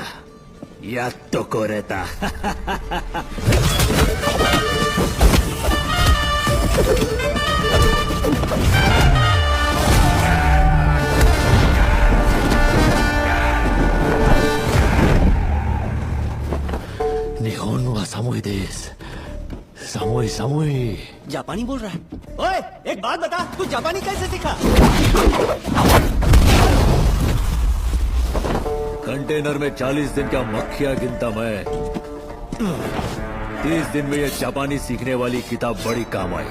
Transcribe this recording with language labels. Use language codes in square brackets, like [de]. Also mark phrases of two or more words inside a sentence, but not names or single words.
[ja] やっと来れた。日本は寒いです。寒い寒い。 [hi] जापानी बोल रहा है। ओए, एक बात बता, तू जापानी कैसे सीखा? कंटेनर में 40 दिन का मक्खियां गिनता मैं। 30 दिन में ये जापानी सीखने वाली किताब बड़ी काम आई।